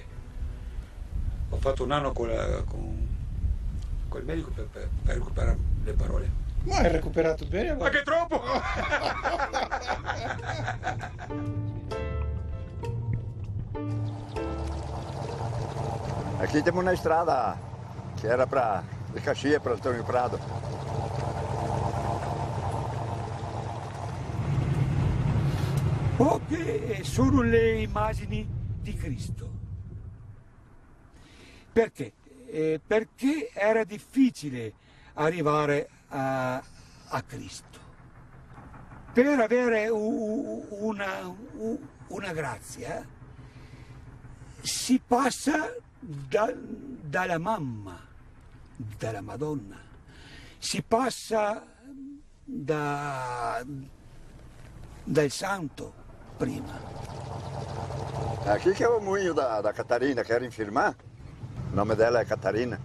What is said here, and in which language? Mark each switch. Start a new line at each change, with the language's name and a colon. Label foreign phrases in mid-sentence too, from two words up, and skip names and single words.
Italian: Ho fatto un anno con il medico per recuperare le parole. Ma hai recuperato bene? Ma che troppo!
Portuguese: Aqui temos uma estrada que era de Caxias para Antônio Prado.
Italian: Poche sono le immagini di Cristo. Perché? Perché era difficile arrivare a Cristo. Per avere una grazia si passa dalla mamma, dalla Madonna, si passa dal santo prima.
Portuguese: Aqui que é o moinho da Catarina, querem firmar? O nome dela é Catarina.